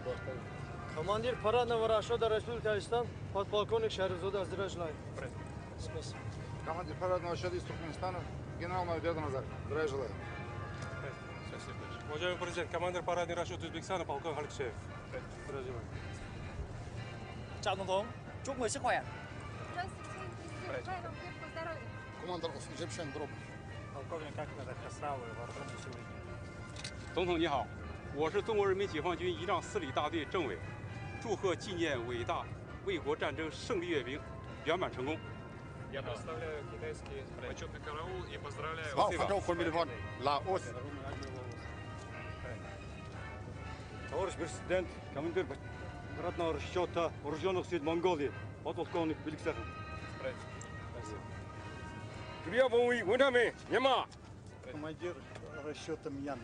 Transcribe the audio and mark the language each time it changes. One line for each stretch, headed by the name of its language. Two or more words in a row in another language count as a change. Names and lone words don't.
Russian: Командир парадного расчета Республики Казахстан подполковник Шаризода. Здравия желаю. Спасибо. Командир парадного счета из Туркменистана генерал-майор Дяда Назар. Здравия желаю. Уважаемый президент, командир парадный расчет Узбекистана полковник Алексеев. Здравия желаю.
Vietnamese: Chào Tổng thống, chúc người sức khỏe.
Russian: Здравствуйте, президент. Желаю вам крепкого здоровья. Командир Джепшен Дроп. Полковник Ахмедов Хасравы, вооруженные силы.
Chinese: 总统你好，我是中国人民解放军仪仗4旅大队政委，祝贺纪念伟大卫国战争胜利阅兵圆满成功。
Russian: Я представляю китайский почетный караул и поздравляю Товарищ президент, командир парадного расчета вооруженных сил Монголии подполковник Беликсахов. Командир расчета Мьянмы.